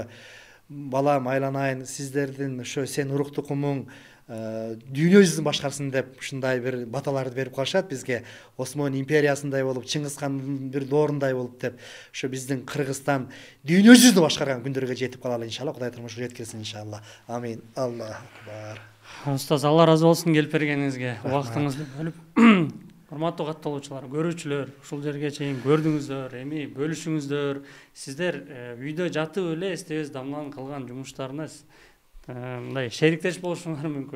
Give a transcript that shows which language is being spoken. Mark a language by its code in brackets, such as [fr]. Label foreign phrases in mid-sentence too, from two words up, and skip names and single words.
[ky] Балам, айланайын, сиздердин ошо сен урук тукумуң дүйнө жүзүн башкарсын деп ушундай бир баталарды берип калышат бизге. Осмон империясындай болуп, Чыңгызхандын бир доорундай болуп деп. Ошо биздин Кыргызстан дүйнө жүзүн башкарган күндөргө жетип калалы иншалла. Кудай таалам ошо жеткирсин иншалла. [ar] آمين. الله أكبر. [ky] Устаз, Алла разы болсун келип бергениңизге, убактыңызды бөлүп. Урматтуу катталуучулар, көрүүчүлөр, ушул жерге чейин көрдүңүздөр, эми бөлүшүңүздөр. Сиздер үйдө жатып эле эстебес Дамланын кылган жумуштарына мындай шериктеш болушуңар мүмкүн.